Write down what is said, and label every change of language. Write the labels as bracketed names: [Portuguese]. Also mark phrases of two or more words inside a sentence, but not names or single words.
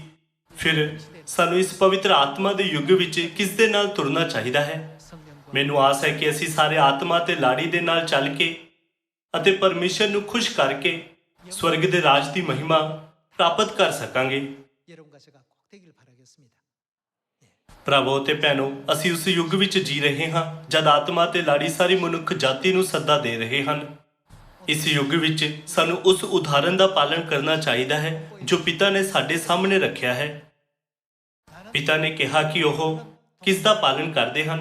[Punjabi] ਫਿਰ ਸਾਨੂੰ ਇਸ ਪਵਿੱਤਰ ਆਤਮਾ ਦੇ ਯੁੱਗ ਵਿੱਚ ਕਿਸ ਦੇ ਨਾਲ ਤੁਰਨਾ ਚਾਹੀਦਾ ਹੈ? [Korean] 성령과 [Punjabi] ਮੈਨੂੰ ਆਸ ਹੈ ਕਿ ਅਸੀਂ ਸਾਰੇ ਆਤਮਾ ਤੇ ਲਾੜੀ ਦੇ ਨਾਲ ਚੱਲ ਕੇ ਅਤੇ ਪਰਮੇਸ਼ਰ ਨੂੰ ਖੁਸ਼ ਕਰਕੇ ਸਵਰਗ ਦੇ ਰਾਜ ਦੀ ਮਹਿਮਾ ਪ੍ਰਾਪਤ ਕਰ ਸਕਾਂਗੇ। [Korean] 여러분과 제가 꼭 되길 바라겠습니다. [Punjabi] ਭਰਾਵੋ ਤੇ ਭੈਣੋ, ਅਸੀਂ ਉਸ ਯੁੱਗ ਵਿੱਚ ਜੀ ਰਹੇ ਹਾਂ ਜਦ ਆਤਮਾ ਤੇ ਲਾੜੀ ਸਾਰੀ ਮਨੁੱਖ ਜਾਤੀ ਨੂੰ ਸੱਦਾ ਦੇ ਰਹੇ ਹਨ। ਇਸ ਯੁੱਗ ਵਿੱਚ ਸਾਨੂੰ ਉਸ ਉਦਾਹਰਨ ਦਾ ਪਾਲਣ ਕਰਨਾ ਚਾਹੀਦਾ ਹੈ ਜੋ ਪਿਤਾ ਨੇ ਸਾਡੇ ਸਾਹਮਣੇ ਰੱਖਿਆ ਹੈ। ਪਿਤਾ ਨੇ ਕਿਹਾ ਕਿ ਉਹ ਕਿਸ ਦਾ ਪਾਲਣ ਕਰਦੇ ਹਨ?